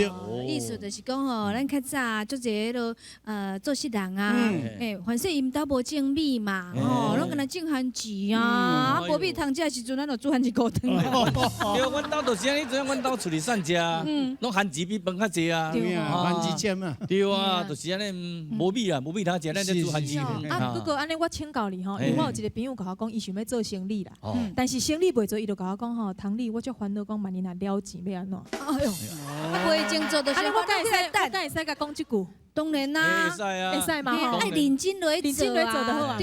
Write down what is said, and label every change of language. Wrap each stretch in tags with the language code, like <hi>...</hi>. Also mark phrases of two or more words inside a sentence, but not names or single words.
<nan>意思就是讲吼，咱较早足侪迄落做事人啊，凡说因兜无种米嘛，吼，拢敢若种番薯啊，无米通食的时阵，咱就煮番薯糊汤啊。对，阮兜就是安尼，怎样？阮兜厝里散食，拢番薯比饭较济啊。对啊，番薯尖啊。对啊，就是安尼，无米啊，无米通食，咱就煮番薯。啊，不过安尼我请教你吼，因为我有一个朋友甲我讲，伊想要做生意啦，但是生意袂做，伊就甲我讲吼，唐丽，我足烦恼，讲万一若了钱要安怎？哎呦，袂种做就是我敢会使甲讲一句？当然啦，会使啊，会使嘛吼，爱认真来做就好啊。</nan>